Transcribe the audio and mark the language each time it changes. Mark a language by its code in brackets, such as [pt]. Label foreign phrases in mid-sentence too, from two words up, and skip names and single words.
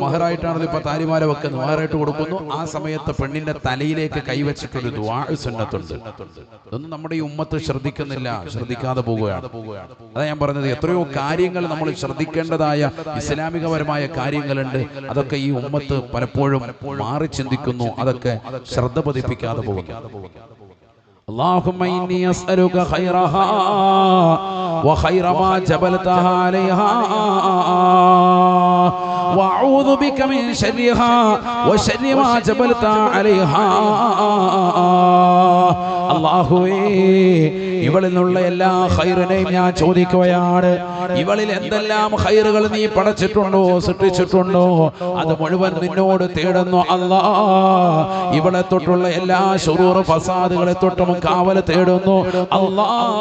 [ml] മഹറായിട്ടാണ് ഇപ്പൊ താലിമാല വെക്കുന്നത്, മഹറായിട്ട് കൊടുക്കുന്നു. ആ സമയത്ത് പെണ്ണിന്റെ തലയിലേക്ക് കൈവച്ചിട്ടൊരു ദുആ സുന്നത്തുണ്ട്. ഇതൊന്നും നമ്മുടെ ഈ ഉമ്മത്ത് ശ്രദ്ധിക്കുന്നില്ല, ശ്രദ്ധിക്കാതെ പോവുകയാണ്. അതാ ഞാൻ പറഞ്ഞത്, എത്രയോ കാര്യങ്ങൾ നമ്മൾ ശ്രദ്ധിക്കേണ്ടതായ ഇസ്ലാമികപരമായ കാര്യങ്ങളുണ്ട്. അതൊക്കെ ഈ ഉമ്മത്ത് പലപ്പോഴും മാറി ചിന്തിക്കുന്നു, അതൊക്കെ ശ്രദ്ധ പതിപ്പിക്കാതെ പോകുന്നു. [ar] اللهم إني أسألك خيرها وخير ما جبلتها عليها وأعوذ بك من شرها وشر ما جبلتها عليها. [ml] അല്ലാഹുവേ, ഇവളിൽ നിന്നുള്ള എല്ലാ ഖൈറിനെയും ഞാൻ ചോദിക്കുകയാണ്. ഇവളിൽ എന്തെല്ലാം ഖൈറുകൾ നീ പടച്ചിട്ടുണ്ടോ, സൃഷ്ടിച്ചിട്ടുണ്ടോ, അത് മുഴുവൻ നിന്നോട് തേടുന്നു അല്ലാ. ഇവളെ തൊട്ടുള്ള എല്ലാ ശുറൂർ ഫസാദുകളെ തൊട്ടും കാവൽ തേടുന്നു അല്ലാ.